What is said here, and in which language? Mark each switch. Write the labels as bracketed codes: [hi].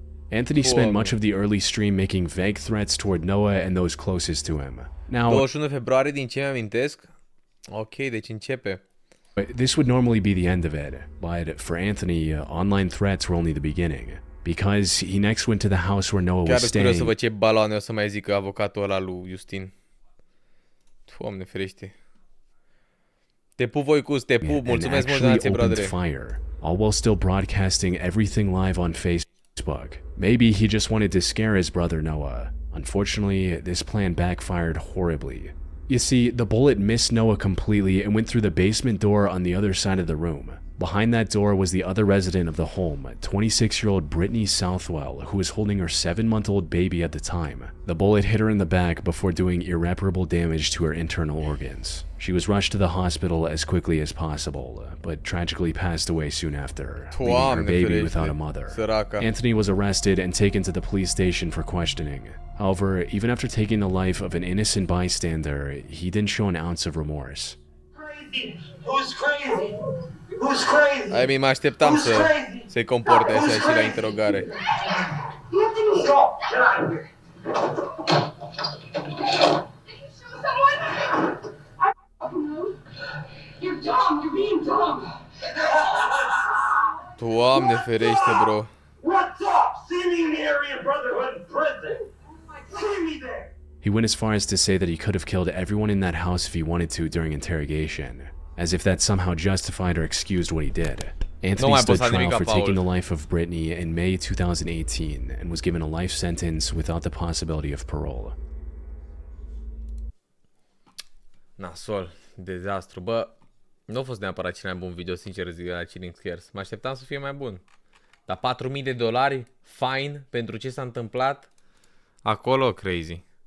[en] Anthony spent much of the early stream making vague threats toward Noah and those closest to him. Now, [ro] 21 februarie, din ce mi-amintesc. Ok, deci începe. [en] This would normally be the end of it, but for Anthony, online threats were only the beginning, because he next went to the house where Noah was [ro] Chiar curios să [en] staying. [ro] văd ce baloane o să mai zică avocatul ăla lui Justin. Doamne ferește. Te pup, Voicus, te pup, mulțumesc mult, donație, brodere. [en] Fire, all while still broadcasting everything live on Facebook. Maybe he just wanted to scare his brother Noah. Unfortunately, this plan backfired horribly. You see, the bullet missed Noah completely and went through the basement door on the other side of the room. Behind that door was the other resident of the home, 26-year-old Brittany Southwell, who was holding her 7-month-old baby at the time. The bullet hit her in the back before doing irreparable damage to her internal organs. She was rushed to the hospital as quickly as possible, but tragically passed away soon after, leaving her baby without a mother. [ro] Săraca. [en] Anthony was arrested and taken to the police station for questioning. However, even after taking the life of an innocent bystander, he didn't show an ounce of remorse. Crazy. Who's crazy? Who's crazy? [ro] Ai, mă așteptam să se comporte așa și la interogare. [en] Go. Get out of here. You're dumb. You're being dumb. [ro] Doamne ferește, bro. [en] What's up? See me in the area brotherhood in prison. See me there. He went as far as to say that he could have killed everyone in that house if he wanted to during interrogation, as if that somehow justified or excused what he did. Anthony stood trial for taking the life of Brittany in May 2018 and was given a life sentence without the possibility of parole. [ro] Nasol, dezastru. Bă, nu a fost neapărat cel mai bun video, sincer zic, de la Chilling Scares. Mă așteptam să fie mai bun. Dar $4.000, fine, pentru ce s-a întâmplat acolo, crazy.